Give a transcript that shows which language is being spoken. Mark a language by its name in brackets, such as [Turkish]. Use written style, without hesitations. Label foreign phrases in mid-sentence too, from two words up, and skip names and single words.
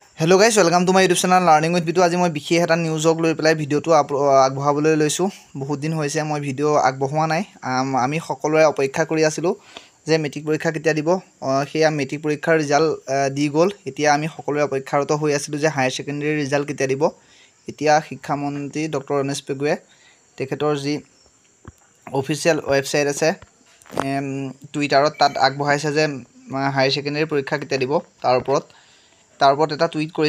[English] Hello guys welcome to my YouTube channel Learning with Bitu. [Hindi] आज मैं विशेष [Assamese] এটা নিউজক লৈ পেলাই ভিডিওটো আগবঢ়াবলৈ লৈছো। বহুত দিন হৈছে মই ভিডিও আগবঢ়োৱা নাই। আমি সকলোৱে অপেক্ষা কৰি আছিলো যে মেট্ৰিক পৰীক্ষা কেতিয়া দিব। সেয়া মেট্ৰিক পৰীক্ষাৰ ৰিজাল্ট দি গ'ল। এতিয়া আমি সকলোৱে অপেক্ষাৰত হৈ আছিলো যে [English] higher secondary result [Assamese] কেতিয়া দিব। এতিয়া শিক্ষা মন্ত্ৰী ডক্টৰ ৰমেশ পেগুৱে তেখেতৰ যি [English] official website [Assamese] আছে টুইটাৰত তাত আগবঢ়াইছে যে [English] higher secondary [Assamese] পৰীক্ষা কেতিয়া দিব তাৰ ওপৰত এটা টুইট কৰিছে।